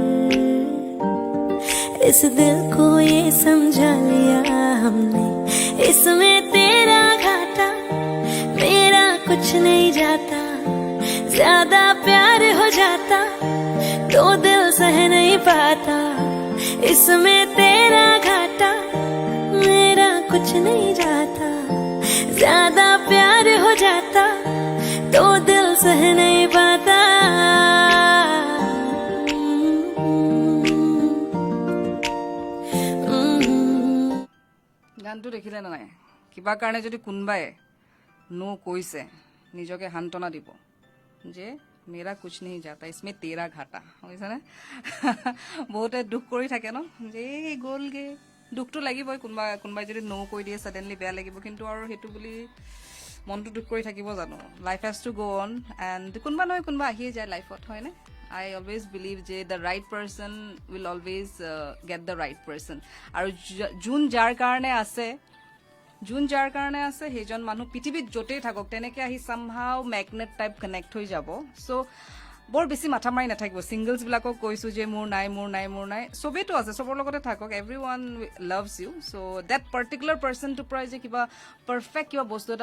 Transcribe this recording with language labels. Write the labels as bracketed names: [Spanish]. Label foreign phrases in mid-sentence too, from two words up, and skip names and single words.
[Hindi] इस दिल को ये समझा लिया हमने इसमें तेरा घाटा मेरा कुछ नहीं जाता ज्यादा प्यार हो जाता तो दिल सह नहीं पाता इसमें तेरा घाटा मेरा कुछ नहीं जाता ज्यादा प्यार हो जाता तो दिल सह नहीं पाता [Assamese] গানটো দেখিলে নাই কিবা কাৰণে যদি কোনবাই নো কৈছে নিজকে হান্তনা দিব যে [Hindi] मेरा कुछ नहीं जाता इसमें तेरा [Assamese] घाटा বুজিছে না বহুতে দুখ কৰি থাকে ন যে গ'লগে দুখটো লাগিবই কোনবাই যদি নো কৈ দিয়ে সাডেনলি বেয়া লাগিব কিন্তু আৰু হেতু বুলি মনটো দুখ কৰি থাকিব জানো [English] life has to go on and [Assamese] কোনবা নহয় কোনবা আহিয়ে যায় লাইফত হয় না [English] I always believe [Assamese] যে [English] the right person will always get the right person [Assamese] আৰু যোন যাৰ কাৰণে আছে সেইজন মানুহ পৃথিৱীত য'তেই থাকক তেনেকৈ আহি সামহাও [English] magnet type connect [Assamese] হৈ যাব চ' বৰ বেছি মাথা মাৰি নাথাকিব ছিংগলছবিলাকক কৈছোঁ যে মোৰ নাই চবেইতো আছে চবৰ লগতে থাকক [English] every one loves you so that particular [Assamese] পাৰ্চনটোৰ পৰাই যে কিবা পাৰফেক্ট কিবা বস্তু এটা